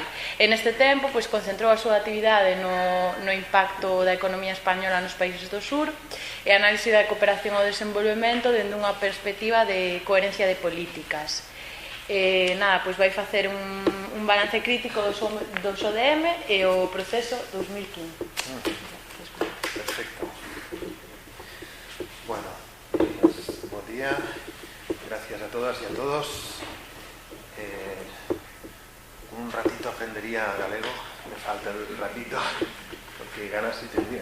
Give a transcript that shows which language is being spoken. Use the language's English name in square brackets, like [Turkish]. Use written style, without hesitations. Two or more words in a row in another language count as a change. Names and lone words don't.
[Galician] En este tempo concentrou a súa actividade no impacto da economía española nos países do sur e análise da cooperación ao desenvolvemento dende unha perspectiva de coherencia de políticas. Vai facer un balance crítico dos ODM e o proceso 2015. Perfecto. [Spanish] Bueno, buen día, gracias a todas y a todos. Un ratito aprendería galego, me falta el ratito, porque ganas sí tendría.